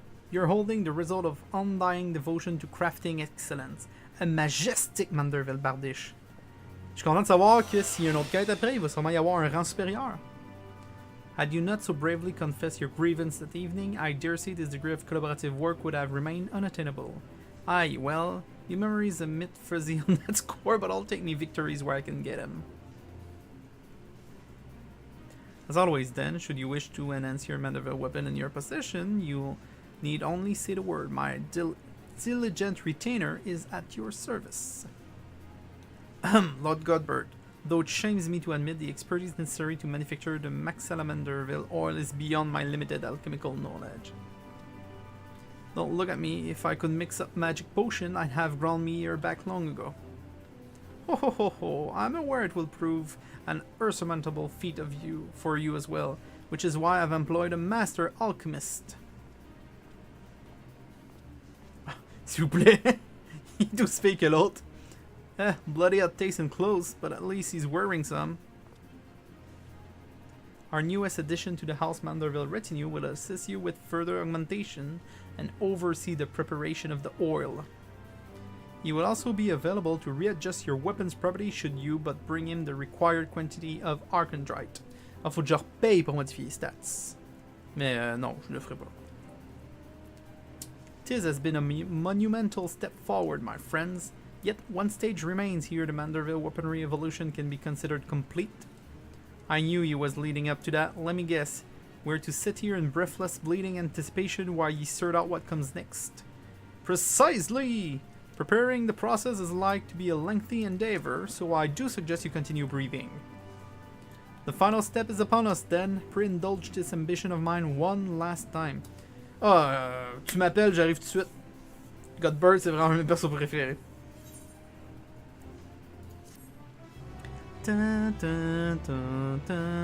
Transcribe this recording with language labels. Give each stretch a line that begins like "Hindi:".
English: You're holding the result of undying devotion to crafting excellence. A majestic Manderville Bardiche.
French: Je suis content de savoir que s'il y a une autre quête après, il va sûrement y avoir un rang supérieur.
English: Had you not so bravely confessed your grievance that evening, I dare say this degree of collaborative work would have remained unattainable. Aye, well, your memory is a bit fuzzy on that score, but I'll take me victories where I can get them. As always then, should you wish to enhance your Manderville weapon in your possession, you'll need only say the word. My diligent retainer is at your service. Lord Godbert, though it shames me to admit the expertise necessary to manufacture the Max Salamanderville oil is beyond my limited alchemical knowledge. Don't look at me. If I could mix up magic potion, I'd have ground me here back long ago. Ho ho ho ho, I'm aware it will prove an insurmountable feat for you as well, which is why I've employed a master alchemist.
French: S'il vous plaît, il est aussi fake que l'autre.
English: Bloody hot taste and clothes, but at least he's wearing some. Our newest addition to the House Manderville retinue will assist you with further augmentation and oversee the preparation of the oil. He will also be available to readjust your weapon's property should you but bring him the required quantity of Archondrite.
French: Ah, faut que je repaye pour modifier les stats. Mais non, je le ferai pas.
English: Tis has been a monumental step forward, my friends. Yet one stage remains here. The Manderville weaponry evolution can be considered complete. I knew you was leading up to that. Let me guess. We're to sit here in breathless, bleeding anticipation while ye sort out what comes next. Precisely! Preparing the process is like to be a lengthy endeavor, so I do suggest you continue breathing. The final step is upon us then. Pre-indulge this ambition of mine one last time.
French: Tu m'appelles, j'arrive tout de suite. Godbird, c'est vraiment mes persos préférés. Ta, ta, ta, ta.